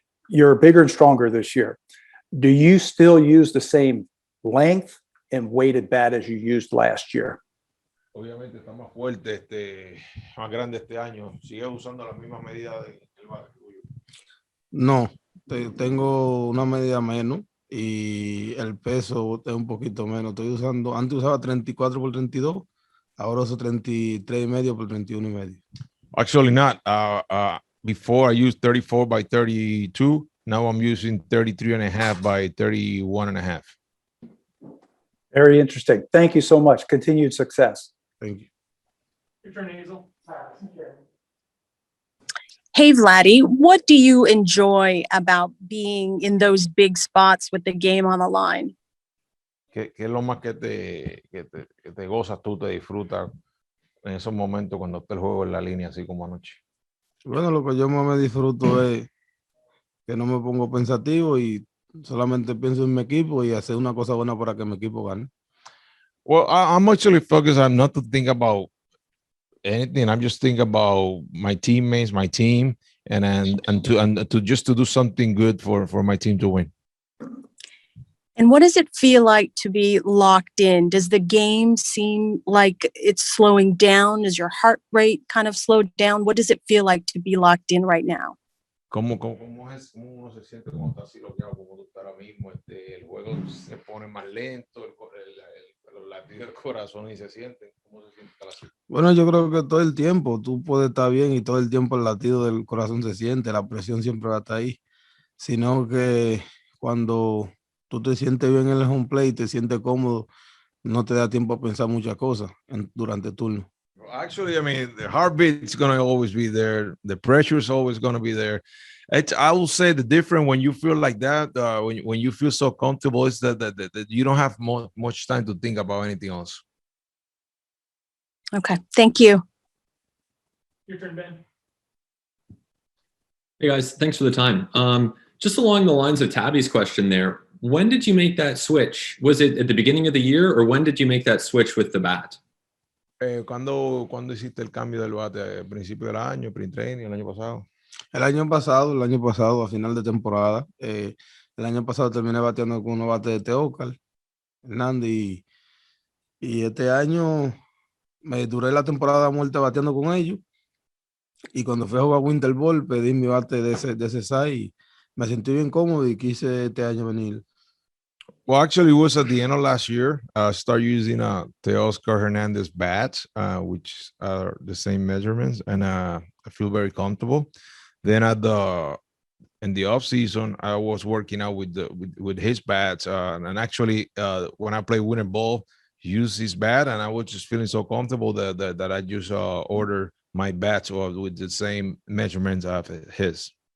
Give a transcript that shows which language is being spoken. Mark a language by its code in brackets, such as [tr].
[en] You're bigger and stronger this year. Do you still use the same length and weighted bat as you used last year? [es] Obviamente está más fuerte, más grande este año. ¿Sigues usando las mismas medidas del bate? No, tengo una medida menos y el peso es un poquito menos. Estoy usando, antes usaba 34 por 32, ahora uso 33 y medio por 31 y medio. [en] Actually not. Before I used 34 by 32. Now I'm using 33 and a half by 31 and a half. Very interesting. Thank you so much. Continued success. Thank you. Your turn, Hazel. Hey, Vladdy, what do you enjoy about being in those big spots with the game on the line? [es] ¿Qué es lo más que te gozas tú, te disfrutas en esos momentos cuando está el juego en la línea, así como anoche? Bueno, lo que yo más me disfruto es que no me pongo pensativo y solamente pienso en mi equipo y hacer una cosa buena para que mi equipo gane. [en] Well, I'm actually focused on not to think about anything. I'm just thinking about my teammates, my team, and to just to do something good for my team to win. And what does it feel like to be locked in? Does the game seem like it's slowing down? Is your heart rate kind of slowed down? What does it feel like to be locked in right now? [es] ¿Cómo uno se siente cuando está así bloqueado como tú estás ahora mismo? El juego se pone más lento, los latidos del corazón y se sienten. ¿Cómo se siente estar así? Bueno, yo creo que todo el tiempo tú puedes estar bien y todo el tiempo el latido del corazón se siente, la presión siempre va a estar ahí, sino que cuando tú te sientes bien en el home plate, te sientes cómodo, no te da tiempo a pensar muchas cosas durante el turno. [en] Actually, I mean, the heartbeat is going to always be there. The pressure is always going to be there. I will say the difference when you feel like that, when you feel so comfortable, is that you don't have much time to think about anything else. Okay, thank you. Your turn, Ben. Hey guys, thanks for the time. Just along the lines of Tabby's question there, when did you make that switch? Was it at the beginning of the year, or when did you make that switch with the bat? [es] ¿Cuándo hiciste el cambio del bate? ¿Al principio del año, pre-training, el año pasado? El año pasado, a final de temporada, el año pasado terminé bateando con unos bates de Teócar, Hernández, y este año me duré la temporada muerta bateando con ellos. Y cuando fui a jugar Winter Ball, pedí mi bate de ese size y me sentí bien cómodo y quise este año venir. [en] Well, actually, it was at the end of last year. Start using Teoscar Hernandez bats, which are the same measurements, and I feel very comfortable. Then in the off season, I was working out with his bats, and actually, when I play winter ball, use his bat, and I was just feeling so comfortable that I just order my bats with the same measurements of his.